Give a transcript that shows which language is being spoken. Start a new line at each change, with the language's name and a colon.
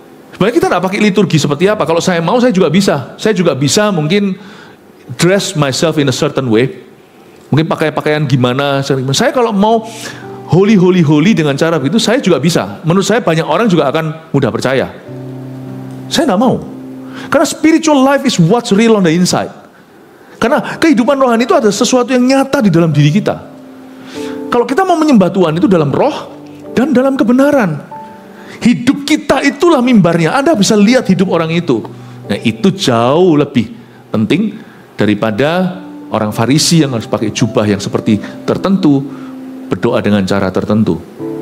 Indonesian: Sebenarnya kita tidak pakai liturgi seperti apa. Kalau saya mau, saya juga bisa. Saya juga bisa mungkin dress myself in a certain way. Mungkin pakai pakaian gimana. Saya kalau mau holy dengan cara begitu, saya juga bisa. Menurut saya banyak orang juga akan mudah percaya. Saya tidak mau.
English: Karena spiritual life is what's real on the inside.
Indonesian: Karena kehidupan rohani itu ada sesuatu yang nyata di dalam diri kita. Kalau kita mau menyembah Tuhan itu dalam roh dan dalam kebenaran. Hidup kita itulah mimbarnya. Anda bisa lihat hidup orang itu. Nah, itu jauh lebih penting daripada orang Farisi yang harus pakai jubah yang seperti tertentu, berdoa dengan cara tertentu.